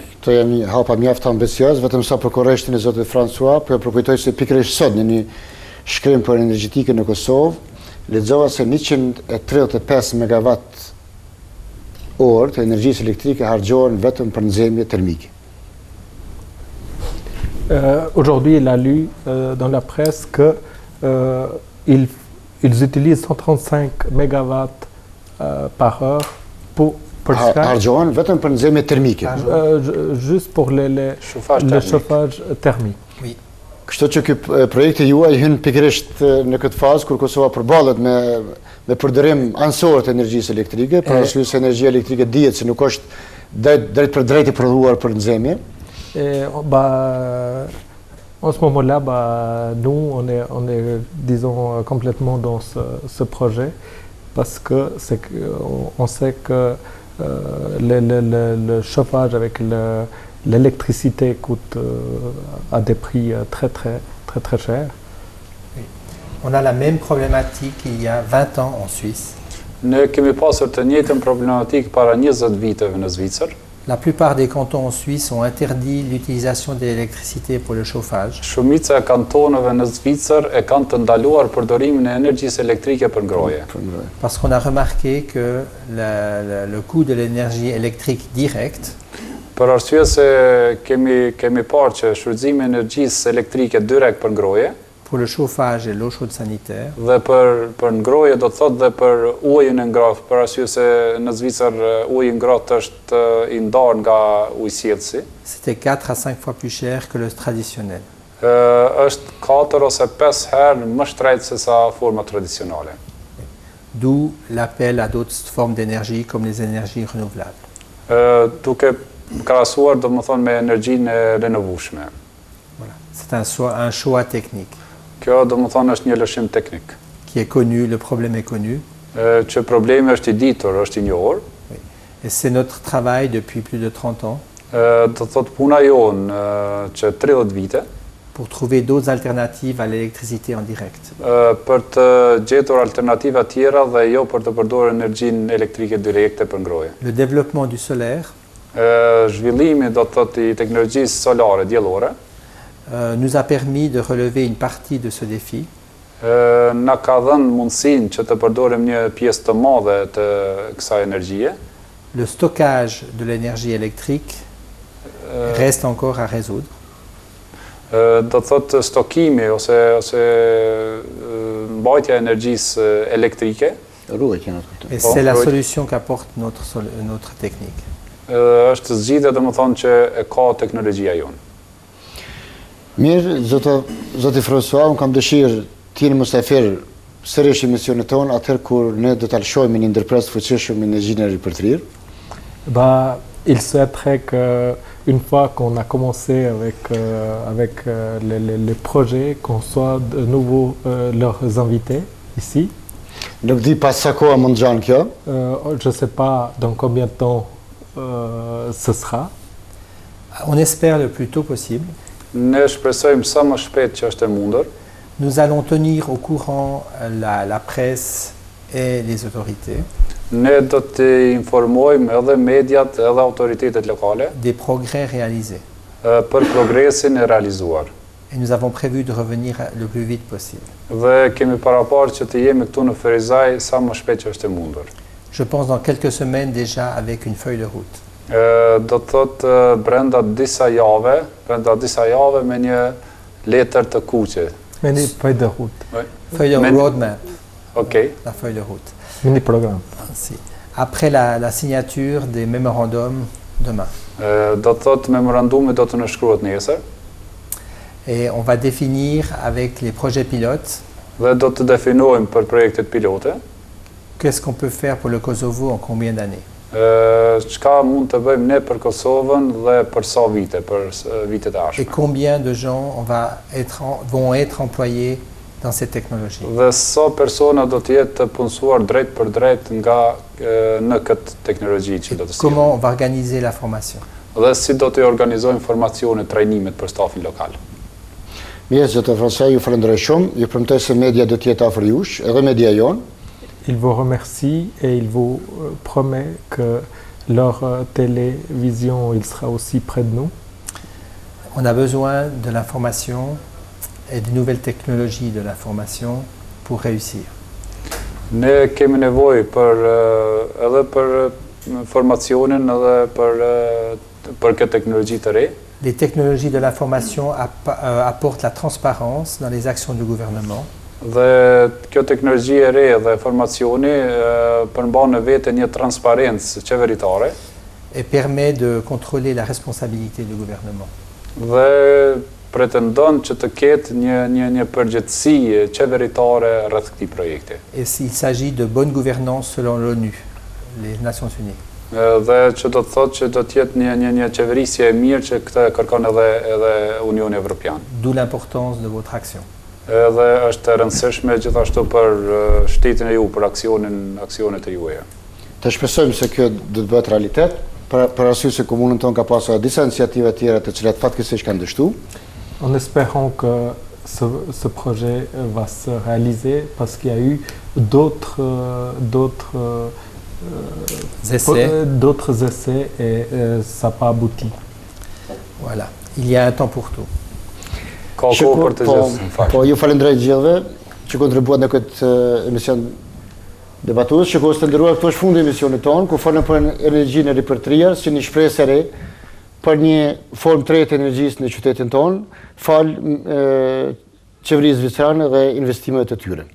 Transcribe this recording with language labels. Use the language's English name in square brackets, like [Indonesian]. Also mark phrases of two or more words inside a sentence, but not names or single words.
[Albanian] Këto janë hapa mjaft ambicioz, vetëm sa për korrektin e zotit François, po e përkujtoj se pikërisht sot në një shkrim për energjetikën në Kosovë, lexova se 135 megawatt orë të energjisë elektrike harxhohen vetëm për nxemje termike. [French] Aujourd'hui, il a lu dans la presse que ils utilisent 135 mégawatts par heure pour chaque... [Albanian] Harxhohen vetëm për nxemje termike. [French] Juste pour le chauffage thermique. Oui. [Albanian] Kështu që ky projekti juaj hyn pikërisht në këtë fazë kur Kosova përballet me përdorim anësor të energjisë elektrike, për arsye se energjia elektrike dihet se nuk është drejt për drejt e prodhuar për nxemje. [French] En ce moment-là, nous, on est, disons, complètement dans ce projet parce que on sait que le chauffage avec l'électricité coûte à des prix très chers. Oui. On a la même problématique il y a 20 ans en Suisse. [Albanian] Ne kemi pasur të njëjtën problematikë para 20 viteve në Zvicër. [French] La plupart des cantons en Suisse ont interdit l'utilisation de l'électricité pour le chauffage. [Albanian] Shumica e kantoneve në Zvicër e kanë të ndaluar përdorimin e energjisë elektrike për ngrohje. [French] Parce qu'on a remarqué que le coût de l'énergie électrique directe [Albanian] Për arsye se kemi parë që shfrytëzimi i energjisë elektrike direkt për ngrohje, [French] pour le chauffage et l'eau chaude sanitaire, [Albanian] dhe për ngrohje do të thotë dhe për ujin e ngrohtë, për arsye se në Zvicër uji i ngrohtë është i ndarë nga ujësjellësi. [French] C'était 4 à 5 fois plus cher que le traditionnel. [Albanian] Është 4 ose 5 herë më shtrenjtë se sa forma tradicionale. [French] D'où l'appel à d'autres formes d'énergie comme les énergies renouvelables. [Albanian] Duke krahasuar domethënë me energjinë e renovueshme. [French] Voilà. C'est un choix technique. [Albanian] Kjo domethënë është një lëshim teknik. [French] Qui est connu, le problème est connu. [Albanian] Që problemi është i ditur, është i njohur. [French] Oui. Et c'est notre travail depuis plus de 30 ans. [Albanian] Do thotë puna jonë që 30 vite. [French] Pour trouver d'autres alternatives à l'électricité en direct. [Albanian] Për të gjetur alternativa tjera dhe jo për të përdorur energjinë elektrike direkte për ngrohje. [French] Le développement du solaire [Albanian] zhvillimi do të thotë i teknologjisë solare diellore [French] nous a permis de relever une partie de ce défi. [Albanian] Na ka dhënë mundësinë që të përdorim një pjesë të madhe të kësaj energjie. [French] Le stockage de l'énergie électrique reste encore à résoudre. [Albanian] Do të thotë stokimi ose mbajtja e energjisë elektrike. [French] Et c'est la solution qu'apporte notre technique. [Albanian] Është zgjidhja domethënë që e ka teknologjia jonë. Mirë, zoti François, unë kam dëshirë t'jeni mustafir sërish emisionit tonë atëherë kur ne do të lëshojmë një ndërpres të fuqishëm në energjinë e ripërtrirë. [French] Il souhaiterait qu'une fois qu'on a commencé avec les projets, qu'on soit de nouveau leurs invités ici. [Albanian] Nuk di pas sa koha mund gjanë kjo. [French] Je ne sais pas dans combien de temps ce sera. On espère le plus tôt possible. [Albanian] Ne shpresojmë sa më shpejt që është e mundur. [French] Nous allons tenir au courant la presse et les autorités. [Albanian] Ne do të informojmë edhe mediat edhe autoritetet lokale [French] des progrès réalisés. [Albanian] Për progresin e realizuar. [French] Et nous avons prévu de revenir le plus vite possible. [Albanian] Dhe kemi paraparë që të jemi këtu në Ferizaj sa më shpejt që është e mundur. [French] Je pense dans quelques semaines déjà avec une feuille de route. [Albanian] Do të thotë brenda disa jave me një letër të kuqe. [French] Une feuille de route. Feuille de roadmap. OK. La feuille de route. Mini programme. Ainsi. Après la signature des mémorandums demain. [Albanian] Do të thotë memorandumi do të nënshkruhet nesër. [French] Et on va définir avec les projets pilotes [Albanian] Dhe do të definojmë për projektet pilote [French] qu'est-ce qu'on peut faire pour le Kosovo en combien d'années. [Albanian] çka mund të bëjmë ne për Kosovën dhe për sa vite, për vitet e [French] Et [Albanian] ardhshme. [French] combien de gens vont être employés dans ces technologies. [Albanian] Dhe sa persona do të jetë të punësuar drejt për drejt në këtë teknologji që do të [French] Comment [Albanian] sillim. [French] on va organiser la formation. [Albanian] Dhe si do të organizojmë formacione, trajnimet për stafin lokal. Mirë, zotër Fransaj, ju falenderoj shumë, ju premtoj se media do të jetë afër jush, edhe media jonë. [French] Il vous remercie et il vous promet que leur télévision, il sera aussi près de nous. On a besoin de l'information et des nouvelles technologies de l'information pour réussir. [Albanian] Ne kemi nevojë edhe për formacionin edhe për këtë teknologji të re. [French] Les technologies de l'information apportent la transparence dans les actions du gouvernement. [Albanian] Dhe kjo teknologji e re dhe formacioni përmban në vete një transparencë qeveritare [French] et permet de contrôler la responsabilité du gouvernement. [Albanian] dhe pretendon që të ketë një përgjegjësi qeveritare rreth këtij projekti. [French] Et il s'agit de bonne gouvernance selon l'ONU, les Nations Unies. [Albanian] Dhe që do të thotë që do të jetë një qeverisje e mirë që këtë kërkon edhe Unioni Evropian. [French] D'où l'importance de votre action. [Albanian] Edhe është e rëndësishme gjithashtu për shtetin e ju, për aksionet e juaja. Të shpresojmë se kjo do të bëhet realitet, për arsye se komunën tonë ka pasur disa iniciativa tjera të cilat fatkeqësisht kanë dështu. [French] En espérant que ce projet va se réaliser parce qu'il y a eu d'autres essais et ça n'a pas abouti. Voilà, il y a un temps pour tout. [Albanian] Ka kohë për të gjithë, në fakt. Po, ju falenderoj gjithëve që kontribuat në këtë emision debatues. Shikues të nderuar, këtu është fundi i emisionit tonë, ku folëm për energjinë e ripërtrirë si një shpresë e re për një formë të re të energjisë në qytetin tonë, fal qeverisë zvicrane dhe investimeve të tyre.